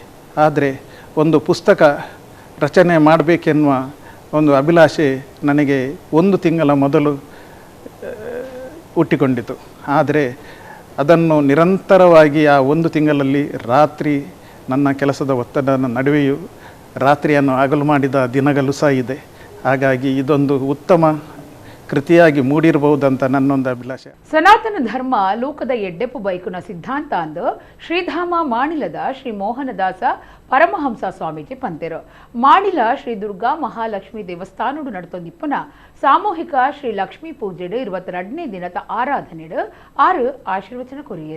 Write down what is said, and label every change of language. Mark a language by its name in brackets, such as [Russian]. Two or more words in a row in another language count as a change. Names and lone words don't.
[Kannada] ಆದರೆ ಒಂದು ಪುಸ್ತಕ ರಚನೆ ಮಾಡಬೇಕೆನ್ನುವ ಒಂದು ಅಭಿಲಾಷೆ ನನಗೆ 1 ತಿಂಗಳ ಮೊದಲು ಹುಟ್ಟಿಕೊಂಡಿತು. ಆದರೆ ಅದನ್ನು ನಿರಂತರವಾಗಿ ಆ 1 ತಿಂಗಳಲ್ಲಿ ರಾತ್ರಿ ನನ್ನ ಕೆಲಸದ ಒತ್ತಡದ ನಡುವೆಯೂ ರಾತ್ರಿಯನ್ನು ಹಗಲು ಮಾಡಿದ ದಿನಗಳು ಸಹ ಇದೆ. ಹಾಗಾಗಿ ಇದೊಂದು ಉತ್ತಮ ಕೃತಿಯಾಗಿ ಮೂಡಿರಬಹುದಂತ ನನ್ನೊಂದು ಅಭಿಲಾಷೆ. [Tulu] ಸನಾತನ ಧರ್ಮ ಲೋಕದ ಎಡ್ಡೆಪ್ಪು ಬೈಕುನ ಸಿದ್ಧಾಂತ ಅಂದು ಶ್ರೀಧಾಮ ಮಾಣಿಲದ ಶ್ರೀ ಮೋಹನದಾಸ ಪರಮಹಂಸ ಸ್ವಾಮೀಜಿ ಪಂತೆರು. ಮಾಣಿಲ ಶ್ರೀ ದುರ್ಗಾ ಮಹಾಲಕ್ಷ್ಮಿ ದೇವಸ್ಥಾನಡು ನಡತೊಂದಿಪ್ಪುನ ಸಾಮೂಹಿಕ ಶ್ರೀ ಲಕ್ಷ್ಮೀ ಪೂಜೆಡು 22ನೇ ದಿನದ ಆರಾಧನೆಡು 6 ಆಶೀರ್ವಚನ ಕೊರಿಯರು.